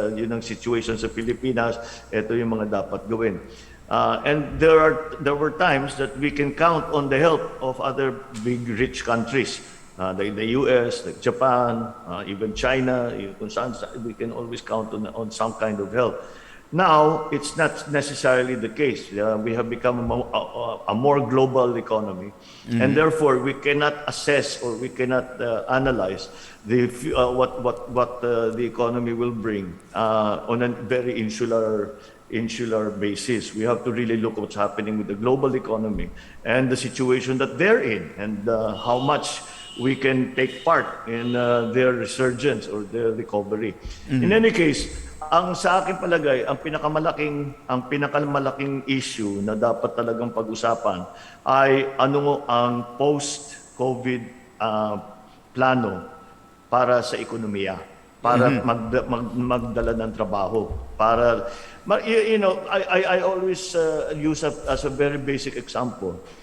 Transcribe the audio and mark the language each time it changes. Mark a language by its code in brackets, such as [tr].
[tl] Yun ang situation sa Pilipinas, ito yung mga dapat gawin. [en] And there were times that we can count on the help of other big rich countries, the US, like Japan, even China, [tl] kung saan [en] we can always count on some kind of help. Now, it's not necessarily the case. We have become a more global economy, and therefore we cannot assess or we cannot analyze what the economy will bring on a very insular basis. We have to really look at what's happening with the global economy and the situation that they're in, and how much we can take part in their resurgence or their recovery. [tl] In any case, ang sa akin palagay, ang pinakamalaking issue na dapat talagang pag-usapan ay ano ang post-COVID plano para sa ekonomiya, para magdala ng trabaho, para [en] I always use as a very basic example.